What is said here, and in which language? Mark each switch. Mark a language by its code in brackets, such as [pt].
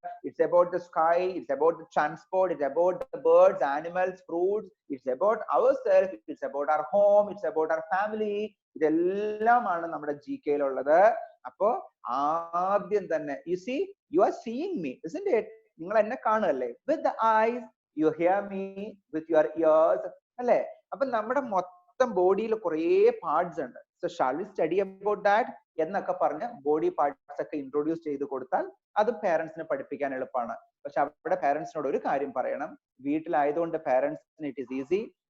[en] It's about the sky, it's about the transport, it's about the birds, animals, fruits, it's about ourselves, it's about our home, it's about our family. [ml] ഇതെല്ലാമാണ് നമ്മുടെ GK യിലുള്ളത്. അപ്പോ ആദ്യം തന്നെ [en] you are seeing me, isn't it? [ml] നിങ്ങൾ എന്നെ കാണുകയല്ലേ? [en] With the eyes you hear me, with your ears, [ml] അല്ലേ? അപ്പൊ നമ്മുടെ മൊത്തം ബോഡിയിൽ കുറേ പാർട്സ് ഉണ്ട്. [en] So shall we study about that [ml] എന്നൊക്കെ പറഞ്ഞ് ബോഡി പാർട്സ് ഒക്കെ ഇൻട്രൊഡ്യൂസ് ചെയ്ത് കൊടുത്താൽ അത് പാരന്റ്സിനെ പഠിപ്പിക്കാൻ എളുപ്പമാണ്. പക്ഷെ അവിടെ പാരന്റ്സിനോട് ഒരു കാര്യം പറയണം. വീട്ടിലായതുകൊണ്ട് പാരന്റ്സിന് [en] It is easy.